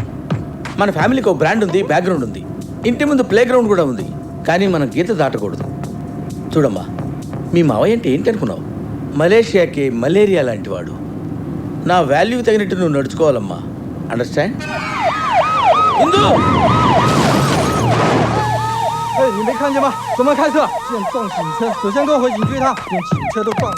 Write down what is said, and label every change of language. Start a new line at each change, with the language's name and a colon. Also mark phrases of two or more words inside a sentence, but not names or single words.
Telugu: మన ఫ్యామిలీకి ఒక బ్రాండ్ ఉంది, బ్యాక్గ్రౌండ్ ఉంది, ఇంటి ముందు
English: play ground
Telugu: కూడా ఉంది. కానీ మనం గీత దాటకూడదు. చూడమ్మా, మీ మావయ్య అంటే ఏంటి అనుకున్నావు? మలేషియాకి మలేరియా లాంటి వాడు. నా వాల్యూకి తగినట్టు నువ్వు నడుచుకోవాలమ్మా. అండర్స్టాండ్? ఇందు
Chinese: 你没看见吗？怎么开车？现撞警车，首先给我回警局他，连警车都撞了。